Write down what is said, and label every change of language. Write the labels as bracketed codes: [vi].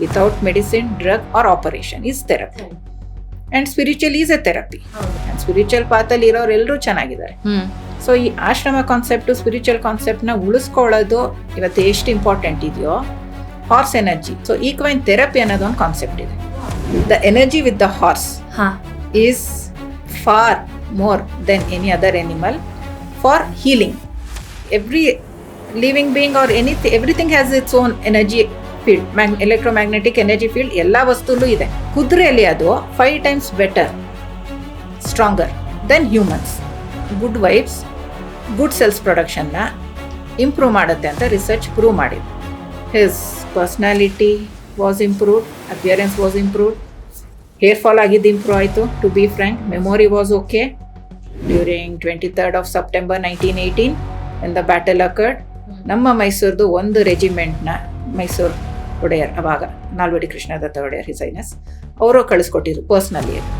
[en] Without medicine, drug or operation is therapy. And spiritual is a therapy. And spiritual path [kn] ಅಲ್ಲಿ ಇರೋರು ಎಲ್ಲರೂ ಚೆನ್ನಾಗಿದ್ದಾರೆ. So ಈ ಆಶ್ರಮ ಕಾನ್ಸೆಪ್ಟು ಸ್ಪಿರಿಚುವಲ್ ಕಾನ್ಸೆಪ್ಟ್ನ ಉಳಿಸ್ಕೊಳ್ಳೋದು ಇವತ್ತು ಎಷ್ಟು ಇಂಪಾರ್ಟೆಂಟ್ ಇದೆಯೋ ಹಾರ್ಸ್ ಎನರ್ಜಿ. [en] so equine therapy [kn] ಅನ್ನೋದು ಒಂದು ಕಾನ್ಸೆಪ್ಟ್ ಇದೆ. [en] The energy with the horse is far more than any other animal for healing. Every living being or anything, everything has its own energy field, electromagnetic energy field. [kn] ಎಲ್ಲ ವಸ್ತುಲು ಇದೆ. ಕುದುರೆಯಲ್ಲಿ ಅದು [en] 5 times better, stronger than humans. [kn] Good vibes, good cells ಪ್ರೊಡಕ್ಷನ್ನ improve ಮಾಡುತ್ತೆ ಅಂತ research prove ಮಾಡಿದೆ. [en] his personality was improved, appearance was improved, [kn] hair fall ಆಗಿದ್ದು improve ಆಯಿತು. [en] To be frank, memory was okay. During 23rd of September 1918 when the battle occurred, [kn] ನಮ್ಮ ಮೈಸೂರ್ದು ಒಂದು ರೆಜಿಮೆಂಟ್ನ ಮೈಸೂರು ಒಡೆಯರ್, ಅವಾಗ Nalvadi Krishnadatta Wadiyar his highness, ಅವರು ಕಳಿಸ್ಕೊಟ್ಟಿದ್ರು personally.